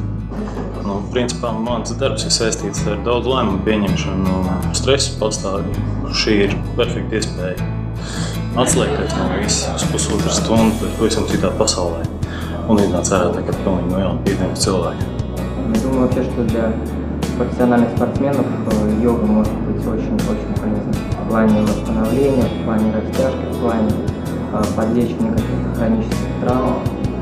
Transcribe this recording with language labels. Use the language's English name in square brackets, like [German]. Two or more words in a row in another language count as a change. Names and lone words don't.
[Latvian] Principā mans darbs ir saistīts ar daudz lēmumu pieņemšanu un stresu patstāvību. Šī ir perfekta iespēja atslēgties no visas pusotras stundas, bet pavisam citā pasaulē. Un iznāc ārā tagad pilnīgi no jauna pieņemts cilvēki. [Russian] Я думаю вообще, что для профессиональных спортсменов йога может быть очень полезна. В плане восстановления, в плане растяжки, в плане подлечения каких-то хронических травм.